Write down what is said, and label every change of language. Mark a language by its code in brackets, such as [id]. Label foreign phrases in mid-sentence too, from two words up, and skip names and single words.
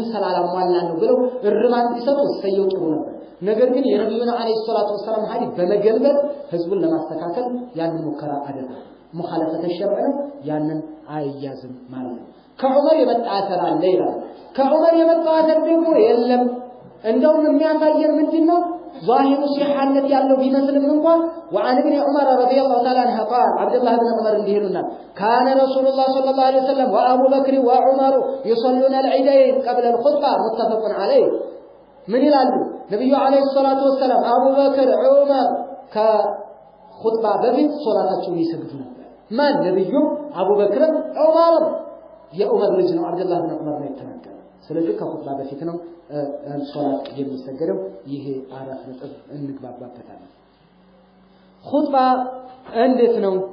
[am] ሰላላሟላን ነው ብለው እርማት ቢሰጡ ሰየው ጥሩ ነበር ነገር ግን የነብዩን [ar] عليه الصلاة والسلام [am] ሐዲስ በመገልበጥ ህዝቡን ለማስተካከል ያንን ሙከራ አደረገ [ar] مخالفة شرع [am] ነው ያንን አይያዝም ማለት ነው ከዑመር የመጣ አተር አለ ይላል ከዑመር የመጣ አተር ደግሞ የለም እንደውም የሚያሳየን ምንድነው [ar] ظاهر صحة [am] ያለው ቢመስልም እንኳን [ar] وعن ابن عمر رضي الله تعالى عنه قال عبد الله بن عمر [am] እንዲሉና [ar] كان رسول الله صلى الله عليه وسلم وابو بكر وعمر يصلون العيدين قبل الخطبه متفق عليه من [am] ይላሉ ነብዩ [ar] عليه الصلاة والسلام [am] አቡ በክር ዑመር ከኹጥባ በፊት ሶላታቸውን ይሰግዱ ነበር ማን ነብዩ አቡ በክር ዑመር የዑመር ልጅ ነው አብዱላህ ብን ዑመር ነው የተናገረው ስለዚህ ከኹጥባ በፊት ነው ሶላት የሚሰገደው ይሄ አራት ነጥብ እንግባባበታለን ኹጥባ እንዴት ነው